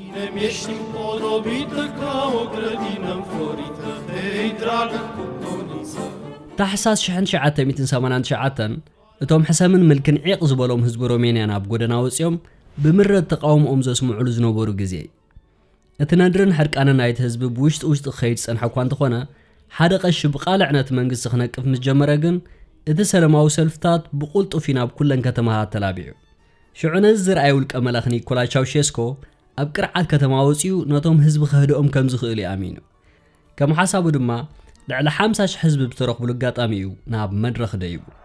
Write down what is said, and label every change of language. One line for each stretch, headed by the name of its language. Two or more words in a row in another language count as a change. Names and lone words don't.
Romanian: Ești împodobite ca o grădină înflorită, hei, dragă cuptoniță.
Tigrinya: ታሕሳስ 1989 እቶም ሕሰምን ምልክን ዒቕ ዝበሎም ህዝቢ ሮሜንያ ናብ ጎደና ወፂኦም ብምረት ተቃውሞኦም ዘስምዑሉ ዝነበሩ ግዜ እቲ ነድርን ሕርቃንን ናይቲ ህዝቢ ብውሽጢ ክኸይድ ፀንሐ እኳ እንተኾነ ሓደ ቀሺ ብቃልዕነት መንግስቲ ክነቅፍ ምስ ጀመረ ግን እቲ ሰላማዊ ሰልፍታት ብቁልጡፍ ናብ ኩለን ከተማታት ተላቢዑ ሽዑ ነዚ ዝረኣይ ውልቀ መላኽ ኒኮላይ ቻውሼስኮ ኣብ ቅርዓት ከተማ ወፂኡ ነቶም ህዝቢ ክህድኦም ከም ዝኽእል ኣሚኑ ከም ሓሳቡ ድማ ልዕሊ 50,000 ህዝቢ ብተረኽብሉ ኣጋጣሚ እዩ ናብ መድረኽ ደይቡ